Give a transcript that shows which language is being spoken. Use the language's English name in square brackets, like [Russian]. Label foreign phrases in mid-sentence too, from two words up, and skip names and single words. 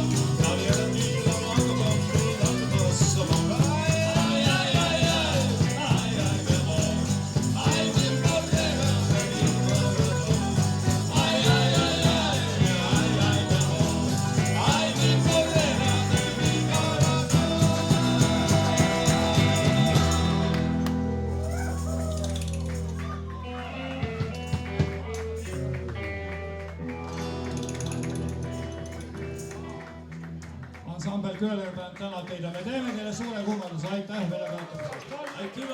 [Spanish] Nadie de mí la blanco con fruta de sabor. Ay, ay, ay, ay, ay, ay, mi amor. Ay, mi morena, mi corazón. Ay, ay, ay, ay, ay, ay, mi amor. Ay, mi morena, mi corazón. [Estonian] Ansambel Köhler tänab teid ja me teeme teile suure kummarduse, aitäh meile ka.